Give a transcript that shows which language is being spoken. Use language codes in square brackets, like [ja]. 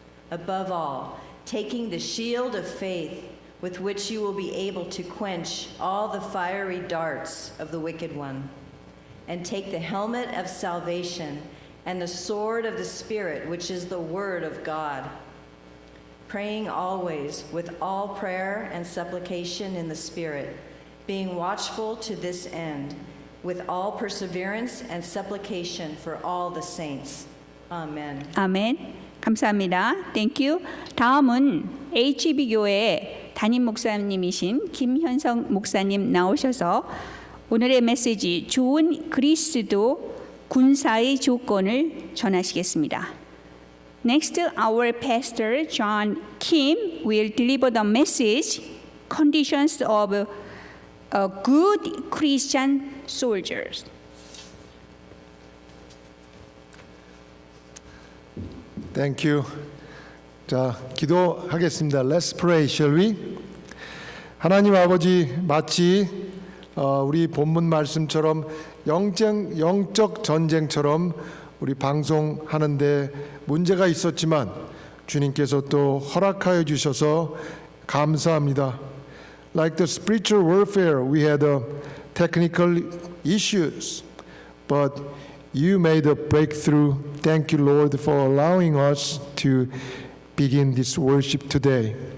[en] Above all, taking the shield of faith, with which you will be able to quench all the fiery darts of the wicked one, and take the helmet of salvation and the sword of the Spirit, which is the word of God, praying always with all prayer and supplication in the Spirit, being watchful to this end, with all perseverance and supplication for all the saints. Amen. [ko] 아멘. 감사합니다. [en] Thank you. [ko] 다음은 HB 교회의 담임 목사님이신 김현성 목사님 나오셔서 오늘의 메시지 좋은 그리스도 군사의 조건을 전하시겠습니다. [en] Next, our pastor John Kim will deliver the message conditions of good Christian soldiers. Thank you. [ko] 자, 기도하겠습니다. [en] Let's pray, shall we? [ko] 하나님 아버지, 마치 우리 본문 말씀처럼 영적 전쟁처럼 우리 방송하는데 문제가 있었지만 주님께서 또 허락하여 주셔서 감사합니다. [en] Like the spiritual warfare, we had technical issues, but you made a breakthrough. Thank you, Lord, for allowing us to begin this worship today.